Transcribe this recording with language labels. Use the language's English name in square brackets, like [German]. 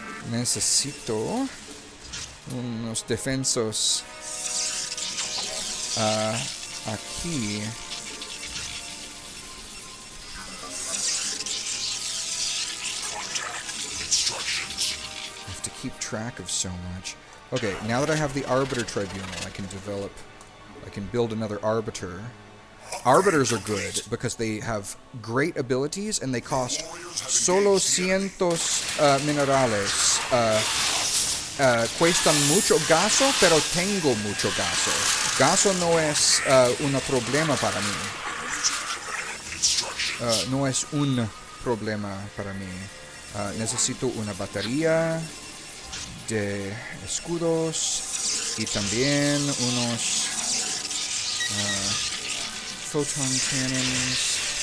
[Spanish] Necesito unos defensos aquí. [English] I have to keep track of so much. Okay, now that I have the Arbiter Tribunal, I can build another Arbiter. Arbiters are good because they have great abilities and they cost [Spanish] solo cientos minerales. Cuestan mucho gaso, pero tengo mucho gaso. Gaso no es un problema para mí. No es un problema para mí. Necesito una batería de escudos y también unos photon cannons.